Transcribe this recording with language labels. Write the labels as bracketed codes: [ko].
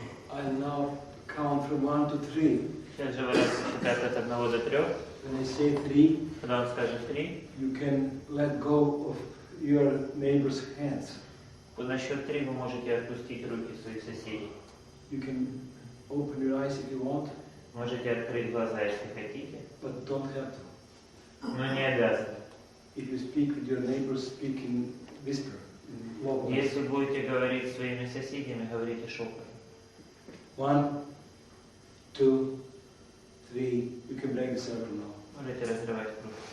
[en] I'll now count from 1 to 3. [ru] Сейчас же Варат считает от 1 до 3. [en] When I say 3, [ru] Когда он скажет 3, [en] you can let go of your neighbor's hands. [ru] на счет 3 вы можете отпустить руки своих соседей. [en] You can open your eyes if you want, [ru] Можете открыть глаза, если хотите, [en] but don't have to. [ru] но не обязаны. [en] If you speak with your neighbors, speak in whisper, in low voice. [ru] Если будете говорить с своими соседями, говорите шепотом. [en] 1, 2, 3. You can break the circle now. [ru] Можете разрывать круг.